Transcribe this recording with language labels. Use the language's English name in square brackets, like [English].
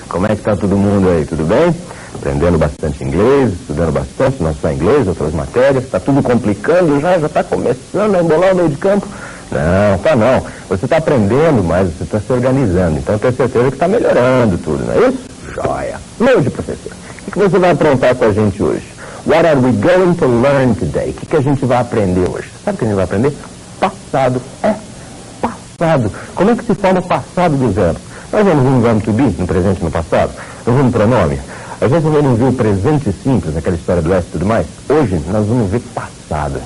[Portuguese] Como é que tá todo mundo aí? Tudo bem? Aprendendo bastante inglês, estudando bastante, não só inglês, outras matérias. Tá tudo complicando já tá começando a embolar o meio de campo? Não, tá não. Você tá aprendendo, mas você tá se organizando. Então tenho certeza que tá melhorando tudo, não é isso? Joia. Hoje, professor, o que você vai aprontar com a gente hoje? [English] What are we going to learn today? [Portuguese] O que a gente vai aprender hoje? Sabe o que a gente vai aprender? Passado. Passado. Como é que se forma o passado dos verbos? Nós vamos no verbo to be, no presente e no passado. Nós vamos no pronome. A gente não viu o presente simples, aquela história do S e tudo mais. Hoje nós vamos ver passado.